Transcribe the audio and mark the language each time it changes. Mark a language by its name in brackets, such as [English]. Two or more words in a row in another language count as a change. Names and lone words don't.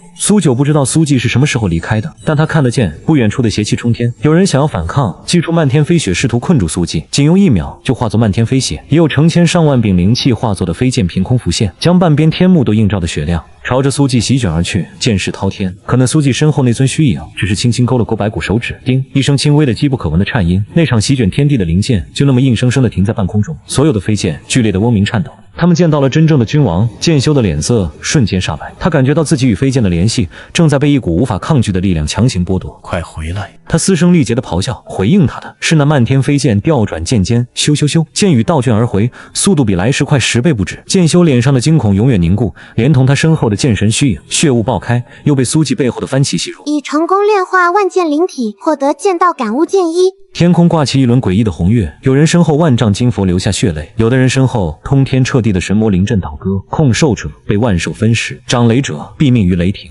[Chinese] 蘇九不知道蘇季是什麼時候離開的，但他看得見不遠處的邪氣衝天，有人想要反抗，祭出漫天飛雪試圖困住蘇季，僅用1秒就化作漫天飛血，也有成千上萬柄靈氣化作的飛劍憑空浮現，將半邊天幕都映照的雪亮，朝着蘇季席捲而去，劍勢滔天。可那蘇季身後那尊虛影只是輕輕勾了勾白骨手指，叮一聲輕微的機不可聞的顫音，那場席捲天地的靈劍就那麼硬生生的停在半空中，所有的飞剑剧烈的嗡鸣顫抖。他們見到了真正的君王，剑修的臉色瞬間煞白，他感覺到自己與飞剑的聯繫正在被一股无法抗拒的力量強行剥夺。快回來！他嘶声力竭的咆哮，回應他的是那漫天飞剑調轉劍尖，咻咻咻，劍雨倒卷而回，速度比来时快10倍不止。劍修臉上的驚恐永遠凝固，連同他身後的劍神虛影，血霧爆開，又被蘇季背後的翻旗吸入。已成功煉化萬劍灵體，獲得劍道感悟劍一。天空掛起一輪詭異的紅月，有人身後萬丈金佛流下血淚，有的人身後通天徹地的神魔臨陣倒戈，控獸者被萬獸分食，掌雷者毙命於雷霆。